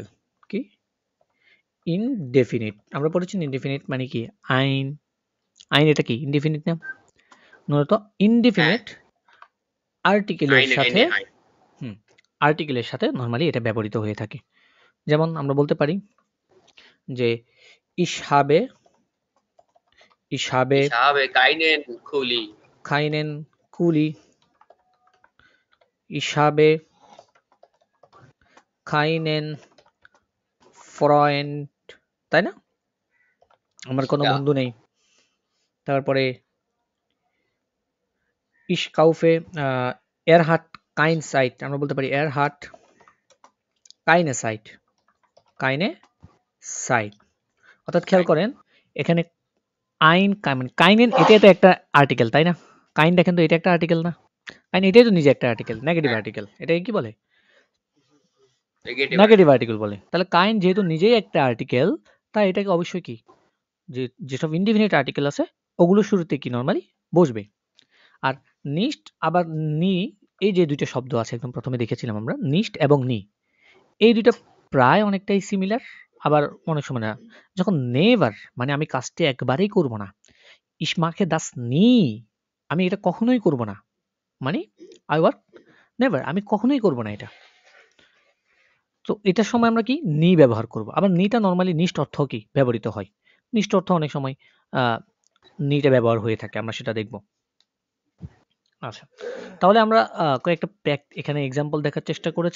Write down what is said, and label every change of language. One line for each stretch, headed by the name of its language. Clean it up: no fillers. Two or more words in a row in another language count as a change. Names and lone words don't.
Bangla: কি ইনডেফিনিট? আমরা পড়েছি ইনডেফিনিট মানে কি আইন, এটা কি ইনডেফিনিট না? মূলত ইনডেফিনিট আর্টিকেলের সাথে নরমালি এটা ব্যবহৃত হয়ে থাকে। যেমন আমরা বলতে পারি যে
German: ich habe keinen Kuli, ich habe keinen Freund,
Bangla: তাই না? আমার কোনো বন্ধু নেই। তারপরে
German: ich kaufe er hat kein Zeit,
Bangla: আমরা বলতে পারি
German: er hat keine Zeit,
Bangla: অর্থাৎ খেয়াল করেন এখানে আইন কাইনেন, এটা তো একটা আর্টিকেল, তাই না? কাইন দেখেন তো এটা একটা আর্টিকেল না? কাইন এটাই তো নিজে একটা আর্টিকেল, নেগেটিভ আর্টিকেল। এটাকে কি বলে? নেগেটিভ আর্টিকেল বলে। তাহলে কাইন যেহেতু নিজেই একটা আর্টিকেল, তাই এটাকে অবশ্যই কি যেসব ইনডিফিনিট আর্টিকেল আছে ওগুলো শুরুতে কি নরমালি বসবে। আর নিস্ট আবার নি, এই যে দুইটা শব্দ আছে একদম প্রথমে দেখেছিলাম আমরা, নিস্ট এবং নি, এই দুইটা প্রায় অনেকটাই সিমিলার, আবার অনেক সময় না। যখন নেভার মানে আমি কাজটি একবারেই করব না,
German: ich mache das nie,
Bangla: আমি এটা কখনোই করব না, মানে
English: I work never,
Bangla: আমি কখনোই করব না এটা। তো এটার সময় আমরা কি নি ব্যবহার করব। আবার নিটা নরমালি নিষ্ঠ অর্থ কি ব্যবহৃত হয়। নিষ্ঠ অর্থ অনেক সময় নিটা ব্যবহার হয়ে থাকে, আমরা সেটা দেখব। আচ্ছা, তাহলে আমরা কয়েকটা এখানে এক্সাম্পল দেখার চেষ্টা করেছি।